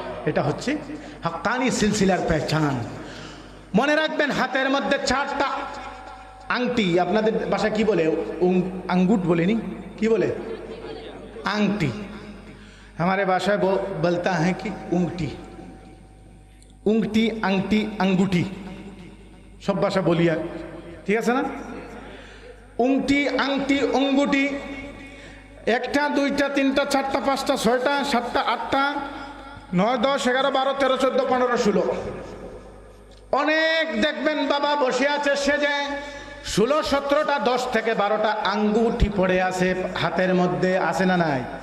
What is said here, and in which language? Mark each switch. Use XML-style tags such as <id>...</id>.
<bn>এটা হচ্ছে হাক্কানি সিলসিলার পেহচান। মনে রাখবেন, হাতের মধ্যে 4টা আংটি, আপনাদের ভাষা কি বলে? আঙ্গুট বলেনি, কি বলে?</bn> <hi>आंगटी। हमारे भाषा बोलता है कि उंगटी, उंगटी, अंगटी, अंगूठी, सब भाषा बोलिए, ठीक है ना?</hi> <bn>उंगटी, अंगटी, अंगूठी, 1टा 2टा 3टा 4टा 5टा 6टा 7टा 8टा 9 10 11 12 13 14 15 16 অনেক দেখবেন বাবা বসে আছে সেজে 16 17টা 10 থেকে 12টা আঙ্গুঠি পড়ে আছে হাতের মধ্যে, আছে না নাই?</bn>